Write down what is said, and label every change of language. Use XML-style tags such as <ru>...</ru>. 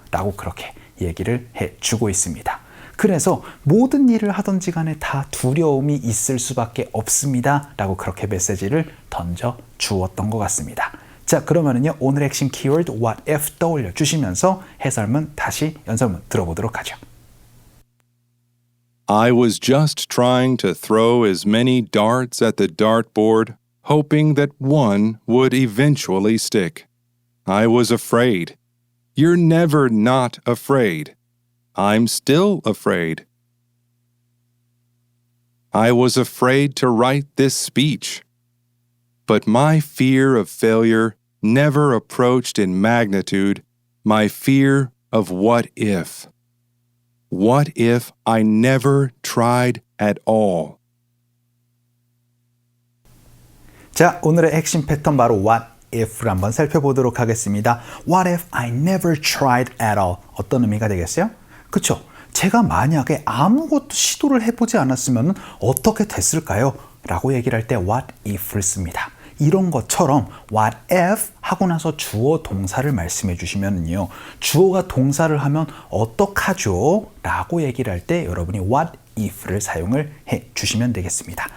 <ko>라고 그렇게 얘기를 해주고 있습니다. 그래서 모든 일을 하든지 간에 다 두려움이 있을 수밖에 없습니다. 라고 그렇게 메시지를 던져 주었던 것 같습니다. 자, 그러면은요, 오늘의 핵심 키워드 what if 떠올려 주시면서 해설문 다시 연설문 들어보도록 하죠.</ko> <en>I was just trying to throw as many darts at the dartboard, hoping that one would eventually stick. I was afraid. You're never not afraid. I'm still afraid. I was afraid to write this speech. But my fear of failure never approached in magnitude my fear of what if. What if I never tried at all?</en> <ko>자, 오늘의 핵심 패턴 바로 what if를 한번 살펴보도록 하겠습니다.</ko> <en>What if I never tried at all?</en> <ko>어떤 의미가 되겠어요? 그쵸? 제가 만약에 아무것도 시도를 해보지 않았으면 어떻게 됐을까요? 라고 얘기를 할 때 what if를 씁니다. 이런 것처럼 what if 하고 나서 주어 동사를 말씀해 주시면요. 주어가 동사를 하면 어떡하죠? 라고 얘기를 할 때 여러분이 what if를 사용을 해 주시면 되겠습니다.</ko>